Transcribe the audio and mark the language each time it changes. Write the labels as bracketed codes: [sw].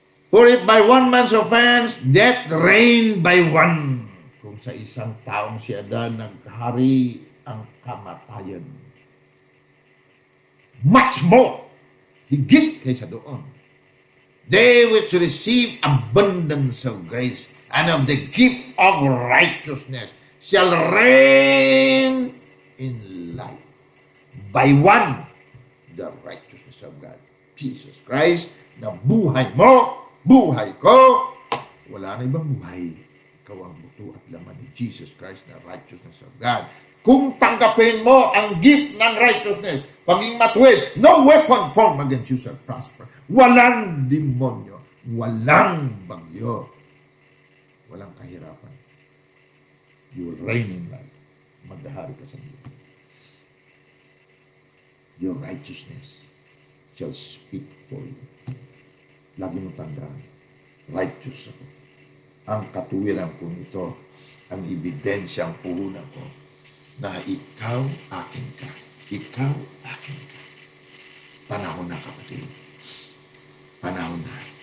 [en] For if by one man's offense, death reigned by one. [tl] Kung sa isang taong si Adan naghari ang kamatayan. [en] Much more, [tl] higit kaysa doon. [en] They which receive abundance of grace and of the gift of righteousness shall reign in life. By one, the righteousness of God, [tl] Jesus Christ, na buhay mo, buhay ko, wala na ibang buhay. Ikaw ang buto at laman ni Jesus Christ na [en] righteousness of God. [tl] Kung tanggapin mo ang gift ng righteousness, paging matuwid, [en] no weapon formed against you shall prosper. [tl] Walang demonyo, walang bagyo, walang kahirapan. [en] You will reign in life. [tl] Magdahari ka sa Diyos. [en] Your righteousness shall speak for you. [tl] Lagi mo tandaan, righteous ako. Ang katuwiran ko nito, ang ebidensyang puhunan ko, na ikaw akin ka. Ikaw akin ka. Panahon na, kapatid. Panahon na.